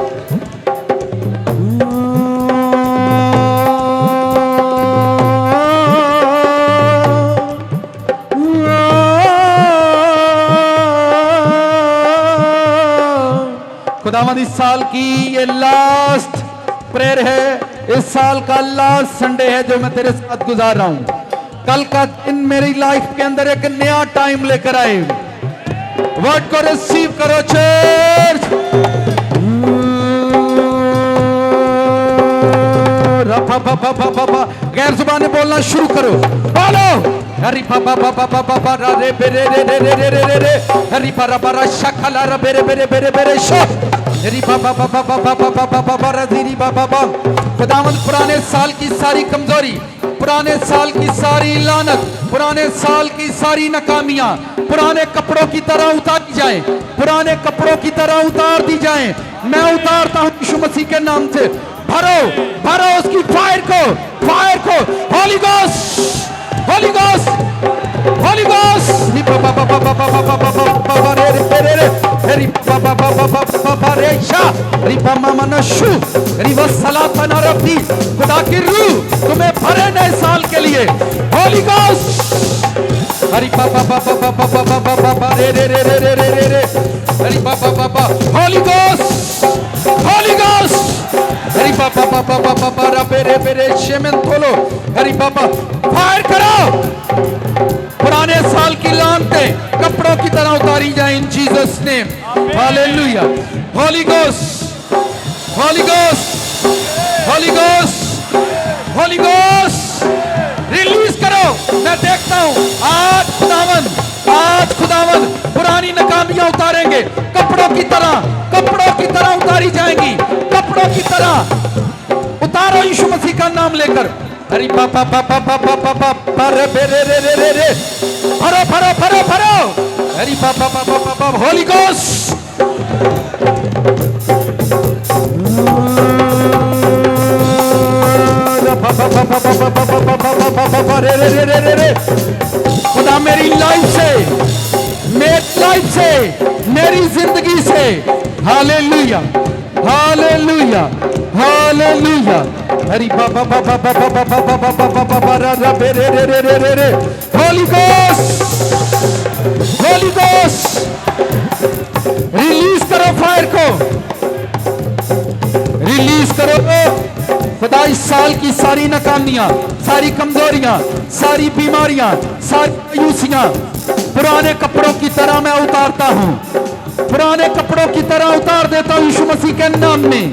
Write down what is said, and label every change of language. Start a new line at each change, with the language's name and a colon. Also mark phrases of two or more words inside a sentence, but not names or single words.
Hindi: खुदावंद इस साल की ये लास्ट प्रेयर है, इस साल का लास्ट संडे है जो मैं तेरे साथ गुजार रहा हूं। कल का दिन मेरी लाइफ के अंदर एक नया टाइम लेकर आए। वर्ड को रिसीव करो चर्च। गैर जुबाने बोलना शुरू करो। बोलो हरी पापा पापा पापा पापा रे बेरे रे रे रे रे रे रे हरी पारा पारा शखला रे बेरे बेरे बेरे बेरे शो हरी पापा पापा पापा पापा पापा पारा धीरी पापा पापा। खुदावंद पुराने साल की सारी कमजोरी, पुराने साल की सारी लानत, पुराने साल की सारी नाकामियां पुराने कपड़ों की तरह उतारी जाए, पुराने कपड़ों की तरह उतार दी जाए। मैं उतारता हूं यीशु मसीह के नाम से। भरो भरो उसकी फायर को, फायर को।
English: Holy Ghost, Holy Ghost, Holy Ghost.
Hindi: खुदा की रूह तुम्हें भरे नए साल के लिए।
English: Holy Ghost. हरी पापा पापा पापा पापा पापा रे रे रे रे रे रे रे रे हरी पापा पापा। Holy Ghost, Holy Ghost. हरी पापा पापा पापा पापा बेरे बेरे शेमन खोलो।
Hindi: हरी पापा फायर करो। पुराने साल की लानतें कपड़ों की तरह उतारी जाए
English: in Jesus name.
Hindi: हालेलुया।
English: Holy Ghost, Holy Ghost, Holy Ghost, Holy Ghost.
Hindi: रिलीज करो। मैं देखता हूं आज खुदावंद पुरानी नाकामियां उतारेंगे कपड़ों की तरह, कपड़ों की तरह उतारी जाएंगी, कपड़ों की तरह। उतारो यीशु मसीह का नाम लेकर। हरी पापा पापा पापा पापा रे रे रे रे रे रे भरो भरो भरो भरो। हरी पापा पापा पापा।
English: Holy Ghost.
Hindi: खुदा मेरी लाइफ से, मेरी लाइफ से, मेरी जिंदगी से। हालेलुया, हालेलुया, हालेलुया। हरी बाबा बाबा बाबा बाबा बाबा बाबा बाबा रे रे रे रे रे रे।
English: Holy Ghost, Holy Ghost.
Hindi: रिलीज करो फायर को, रिलीज करो। खुदा इस साल की सारी नाकामियां, सारी कमजोरियां, सारी बीमारियां, सारी मायूसियां पुराने कपड़ों की तरह मैं उतारता हूं, पुराने कपड़ों की तरह उतार देता हूं यीशु मसीह के नाम में।